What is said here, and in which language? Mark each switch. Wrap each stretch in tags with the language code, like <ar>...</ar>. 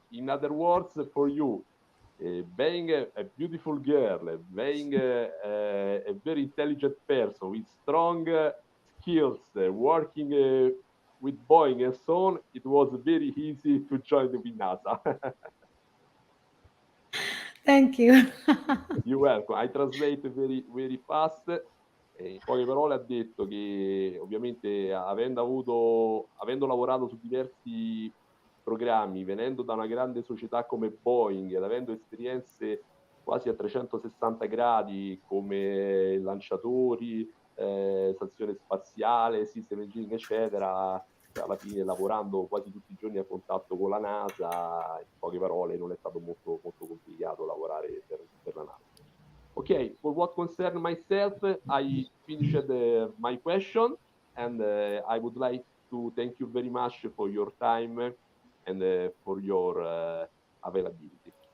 <en>In other words, for you, being a beautiful girl, being a very intelligent person with strong skills, working with Boeing and so on, it was very easy to join the NASA. Thank you. You're welcome. I translate very, very fast.</en> <it>In poche parole ha detto che ovviamente avendo lavorato su diversi programmi, venendo da una grande società come Boeing ed avendo esperienze quasi a 360 gradi come lanciatori, stazione spaziale, system engineering, eccetera, alla fine lavorando quasi tutti i giorni a contatto con la NASA, in poche parole non è stato molto, molto complicato lavorare per la NASA.</it> <en>Okay, for what concerns myself, I finished my question, and I would like to thank you very much for your time and for your availability.</en>